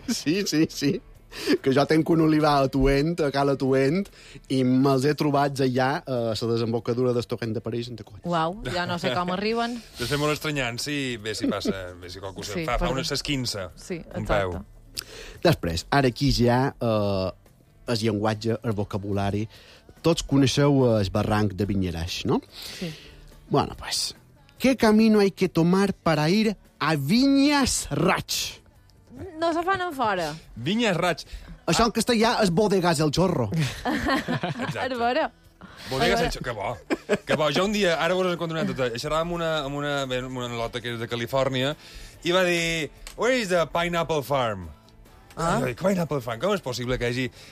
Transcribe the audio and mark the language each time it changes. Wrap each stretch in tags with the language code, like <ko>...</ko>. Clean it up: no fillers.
<ca>Sí. Que jo tenc un olivar a Cala Tuent, i me'ls he trobat allà a la desembocadura del torrent de París en tacons. Uau, ja no sé com arriben. De ser molt estranyant, sí, bé si passa, bé si qualcú sí, fa una s'esquinça. Sí, exacte. Peu. Després, ara aquí ja el llenguatge, el vocabulari. Tots coneixeu el barranc de Vinyeraix, no? Sí.</ca> <es>Bueno, pues, ¿qué camino hay que tomar para ir a Vinyeraix?</es> <ca>No se fan en fora. Vinyeraix. Això en castellà és bodegas el chorro. Exacte. A veure. Bodegas el chorro. Que bo. Jo un dia, ara vos en contra una altra. Xerrava amb una lota que és de Califòrnia i va dir:</ca> <en>where is the pineapple farm?</en> <ca>Com és possible que hi hagi</ca>